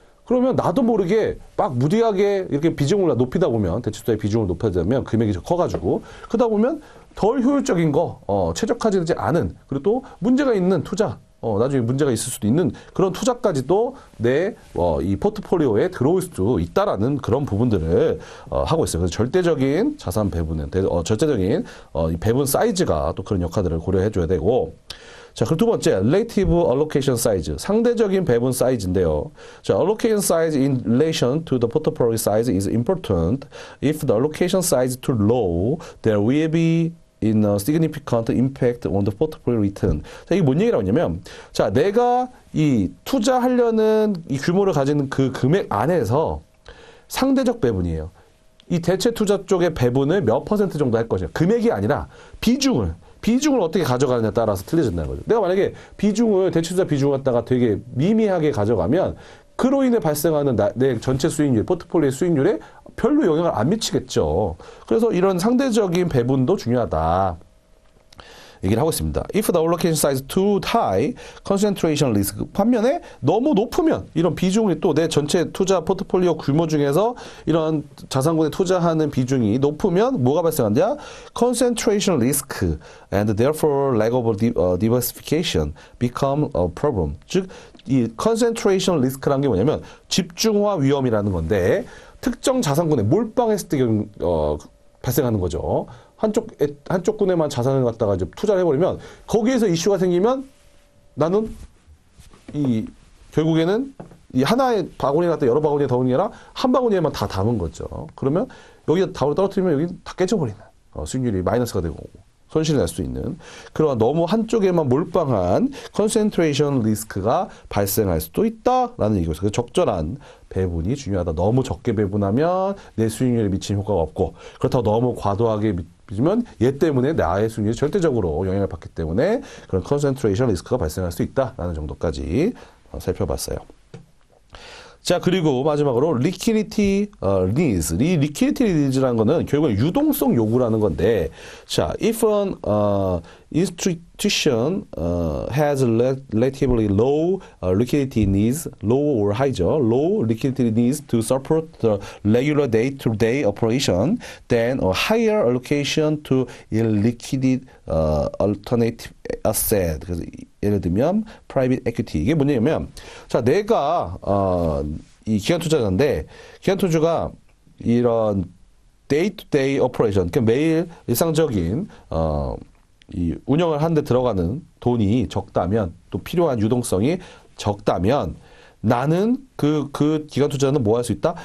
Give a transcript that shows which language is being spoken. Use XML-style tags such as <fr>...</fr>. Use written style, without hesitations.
<ko>그러면 나도 모르게 막 무리하게 이렇게 비중을 높이다 보면, 대체 투자의 비중을 높이다 보면 금액이 커가지고, 그러다 보면 덜 효율적인 거, 최적화되지 않은, 그리고 또 문제가 있는 투자, 나중에 문제가 있을 수도 있는 그런 투자까지도 이 포트폴리오에 들어올 수도 있다라는 그런 부분들을 하고 있어요. 그래서 절대적인 자산 배분은, 절대적인 이 배분 사이즈가 또 그런 역할들을 고려해 줘야 되고, 자, 그리고 두 번째,</ko> <en>relative allocation size,</en> <ko>상대적인 배분 사이즈인데요.</ko> <en>자, allocation size in relation to the portfolio size is important. If the allocation size is too low, there will be in a significant impact on the portfolio return.</en> <ko>자, 이게 뭔 얘기라고 하냐면, 자, 내가 이 투자하려는 이 규모를 가진 그 금액 안에서 상대적 배분이에요. 이 대체 투자 쪽의 배분을 몇 퍼센트 정도 할 것이냐. 금액이 아니라 비중을 어떻게 가져가느냐에 따라서 틀려진다는 거죠. 내가 만약에 대체 투자 비중을 갖다가 되게 미미하게 가져가면 그로 인해 발생하는 내 전체 수익률, 포트폴리오의 수익률에 별로 영향을 안 미치겠죠. 그래서 이런 상대적인 배분도 중요하다. 얘기를 하고 있습니다.</ko> <en>If the allocation size too high, concentration risk.</en> <ko>반면에 너무 높으면 이런 비중이 또 내 전체 투자 포트폴리오 규모 중에서 이런 자산군에 투자하는 비중이 높으면 뭐가 발생한다?</ko> <en>concentration risk and therefore lack of diversification become a problem.</en> <ko>즉, 이 concentration risk라는 게 뭐냐면 집중화 위험이라는 건데 특정 자산군에 몰빵했을 때 발생하는 거죠. 한쪽 군에만 자산을 갖다가 이제 투자를 해버리면 거기에서 이슈가 생기면 나는 결국에는 이 하나의 바구니 갖다 여러 바구니에 담은 게 아니라 한 바구니에만 다 담은 거죠. 그러면 여기다 답을 떨어뜨리면 여기 다 깨져버리는 수익률이 마이너스가 되고 손실이 날 수 있는 그런 너무 한쪽에만 몰빵한 컨센트레이션 리스크가 발생할 수도 있다라는 얘기죠. 그래서 적절한 배분이 중요하다. 너무 적게 배분하면 내 수익률에 미치는 효과가 없고 그렇다고 너무 과도하게 빚으면 얘 때문에 나의 수익률이 절대적으로 영향을 받기 때문에 그런 컨센트레이션 리스크가 발생할 수 있다라는 정도까지 살펴봤어요. 자, 그리고 마지막으로 liquidity needs. 이 liquidity needs라는 거는 결국은 유동성 요구라는 건데,</ko> <en>자, if an institution has relatively low liquidity needs, low or high죠, low liquidity needs to support the regular day-to-day operation, then a higher allocation to illiquid alternative asset.</en> <ko>그래서 예를 들면 private equity. 이게 뭐냐면, 자, 내가 이 기관 투자자인데 기관 투자가 이런 day-to-day operation, 그러니까 매일 일상적인 이 운영을 하는데 들어가는 돈이 적다면 또 필요한 유동성이 적다면 나는 그 기관 투자는 뭐 할 수 있다?</ko>